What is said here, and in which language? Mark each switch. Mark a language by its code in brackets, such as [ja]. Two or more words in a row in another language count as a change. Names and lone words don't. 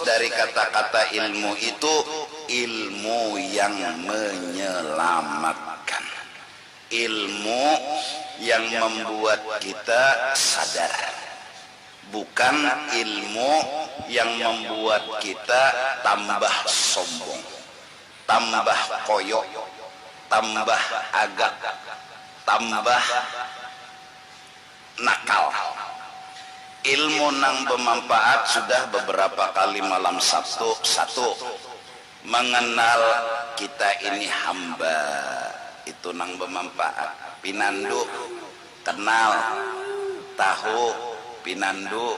[id] dari kata-kata ilmu itu ilmu yang menyelamatkan, ilmu yang membuat kita sadar, bukan ilmu yang membuat kita tambah sombong, tambah koyok, tambah agak, tambah nakal. [bjn] Ilmu nang bermanfaat sudah beberapa kali malam Sabtu. Satu, mengenal kita ini hamba, itu nang bermanfaat. Pinandu, kenal, tahu, pinandu.